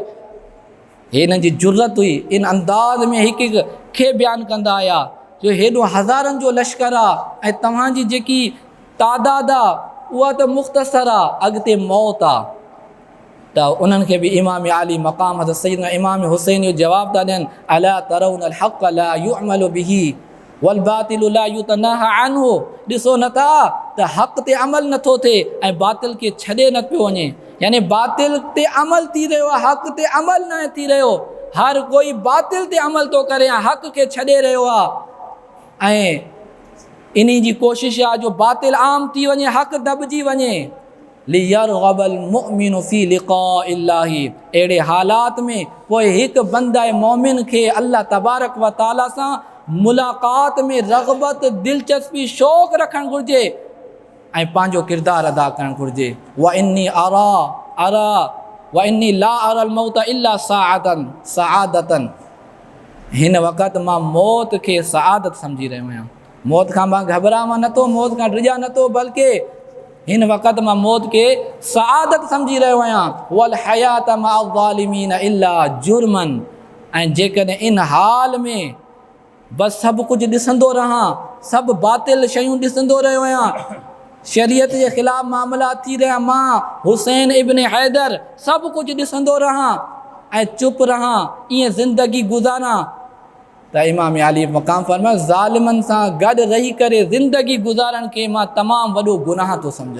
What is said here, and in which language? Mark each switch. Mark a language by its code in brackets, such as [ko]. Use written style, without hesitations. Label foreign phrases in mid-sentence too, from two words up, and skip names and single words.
[sd] हिन जी जुर्रत हुई, इन अंदाज़ में हिकु हिकु खे बयानु कंदा आया जो हेॾो हज़ारनि जो लश्कर आहे ऐं तव्हांजी जेकी तादाद आहे उहा त मुख़्तसर आहे, अॻिते मौत आहे। त उन्हनि खे बि इमाम आली मक़ाम हज़रत सैयदना इमाम हुसैन जो जवाबु था ॾियनि, [ar] ألا ترون الحق لا يعمل به والباطل لا يتناهى عنه. [sd] ॾिसो नथा त हक़ ते अमल नथो थिए ऐं बातिल खे छॾे न पियो वञे, यानी बातिल ते अमल थी रहियो आहे, हक़ ते अमल न थी रहियो। हर कोई बातिल ते अमल थो करे, हक़ खे छॾे रहियो आहे ऐं इन जी कोशिशि आहे जो बातिल आम थी वञे, हक़ दॿिजी वञे। [ar] ليرغب المؤمن في لقاء الله, [sd] अहिड़े हालात में पोइ हिकु बंदे मोमिन खे अल्लाह तबारक व ताला सां मुलाक़ात में रग़बत, दिलचस्पी, शौक़ रखणु घुरिजे ऐं पंहिंजो किरदारु अदा करणु घुरिजे। [ar] وإني لا أرى الموت إلا سعادة, [sd] हिन वक़्तु मां मौत खे सआदत सम्झी रहियो आहियां। मौत खां मां घबरावां नथो, मौत खां डिॼा नथो, बल्कि हिन वक़्तु मां मौत खे सआदत सम्झी रहियो आहियां। [ar] والحياة مع الظالمين إلا جرما, [sd] ऐं जेकॾहिं इन हाल में बसि सभु कुझु ॾिसंदो रहां, सभु बातिल शयूं ॾिसंदो रहियो आहियां, शरीयत जे ख़िलाफ़ मामला थी रहिया, मां हुसैन इब्न हैदर सभु कुझु ॾिसंदो रहां ऐं चुप रहां, ईअं ज़िंदगी गुज़ारां, त इमाम आली मक़ाम फरमायो ज़ालिमनि सां गॾु रही करे ज़िंदगी गुज़ारण खे मां तमामु वॾो गुनाह थो सम्झां।